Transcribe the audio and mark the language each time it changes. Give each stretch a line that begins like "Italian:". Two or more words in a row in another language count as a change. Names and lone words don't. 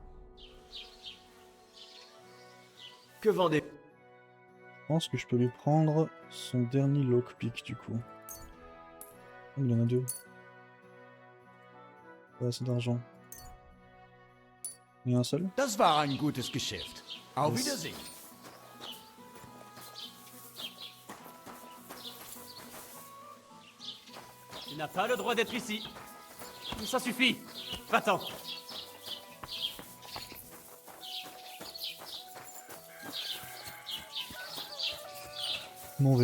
French: Que vendez-vous? Je pense que je peux lui prendre son dernier lockpick du coup. Oh, il y en a deux. Pas assez d'argent. Il y en a un seul?
German: Das war ein gutes Geschäft. Auf
English: Yes.
German: Wiedersehen.
French: Tu n'as pas le droit d'être ici. Ça suffit. Va-t'en. Je m'en vais.